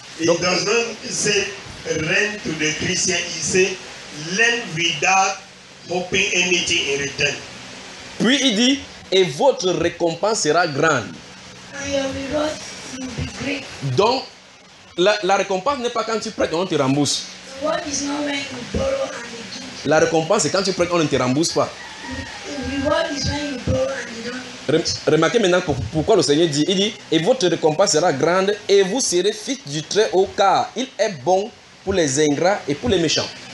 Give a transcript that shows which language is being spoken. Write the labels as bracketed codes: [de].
[fr] Donc, il ne dit pas rendre [en] to the Christians, [fr] il dit [en] lend without hoping anything in return. [fr] Puis il dit, et votre récompense sera grande. [en] And your reward will be great. [fr] Donc, La récompense n'est pas quand tu prêtes, on ne te rembourse. [en] What is not when you borrow and you don't give. [fr] La récompense, c'est quand tu prêtes, on ne te rembourse pas. [en] Reward is when you borrow and you don't give. [fr] Remarquez maintenant pourquoi le Seigneur dit. Il dit, et votre récompense sera grande et vous serez fils du Très-Haut, car il est bon pour les ingrats et pour les méchants.